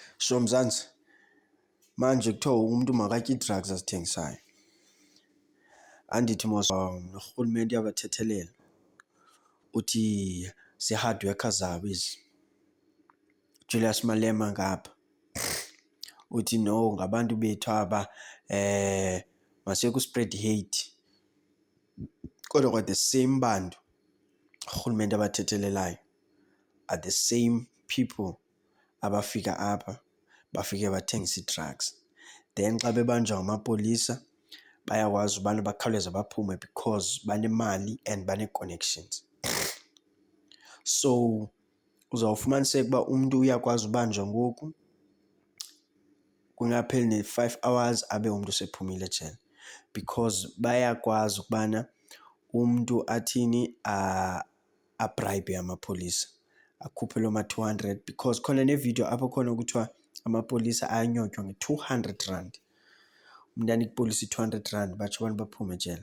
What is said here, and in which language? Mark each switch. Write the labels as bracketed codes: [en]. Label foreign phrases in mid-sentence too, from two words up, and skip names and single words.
[xh] So Mzansi, manje kuthiwa umuntu makatye ii-drugs azithengisayo. Andithi mos norhulumente uyabathethelela uthi zii- [en] hard worker [xh] zabo ezi. Julius Malema ngapha uthi no ngabantu bethu aba masiyeke [en] uspread hate. [xh] Kodwa kwa [en] the same [xh] bantu urhulumente abathethelelayo [en] are the same people [xh] abafika apha bafike bathengisa ii-drugs. Then xa bebanjwa ngamapolisa bayakwazi ubana bakhawuleze baphume because banemali and banee-connections. So uzawufumaniseka uba umntu uyakwazi ubanjwa ngoku kungapheli ne-5 hours abe umntu sephumile ejele because bayakwazi ukubana umntu athini abrayibhe amapolisa akhuphe loo ma-200 because khona nevidiyo apho khona kuthiwa amapolisa ayanyotywa nge-200 umntu anika ipolisa i-200 batsho abantu baphume ejele.